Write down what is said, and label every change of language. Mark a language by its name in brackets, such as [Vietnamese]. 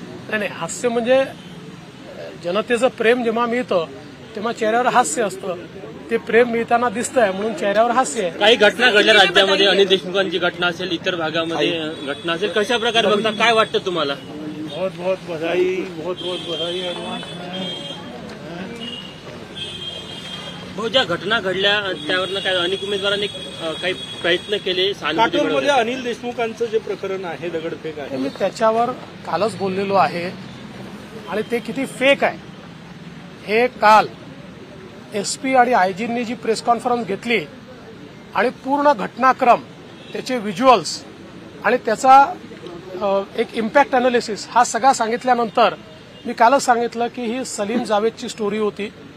[Marathi] नाही, हास्य म्हणजे जनतेचं प्रेम जेव्हा मिळतं तेव्हा चेहऱ्यावर हास्य असतं. ते प्रेम मिळताना दिसतंय म्हणून चेहऱ्यावर हास्य आहे. काही घटना घडल्या राज्यामध्ये, अनिल देशमुखांची घटना असेल, इतर भागामध्ये घटना असेल, कशा प्रकारे बघता, काय वाटतं तुम्हाला? [Hindi] बहुत बहुत बधाई एडवांस में. [Marathi] भाऊ, ज्या घटना घडल्या त्यावरनं काय अनेक उमेदवारांनी काही प्रयत्न केले, काटोलमध्ये अनिल देशमुखांचं जे प्रकरण आहे, दगडफेक आहे, मी त्याच्यावर कालच बोललेलो आहे आणि ते किती फेक आहे हे काल एसपी आणि आयजींनी जी प्रेस कॉन्फरन्स घेतली आणि पूर्ण घटनाक्रम, त्याचे व्हिज्युअल्स आणि त्याचा एक इम्पॅक्ट अनालिसिस हा सगळा सांगितल्यानंतर मी कालच सांगितलं की ही सलीम जावेदची स्टोरी होती.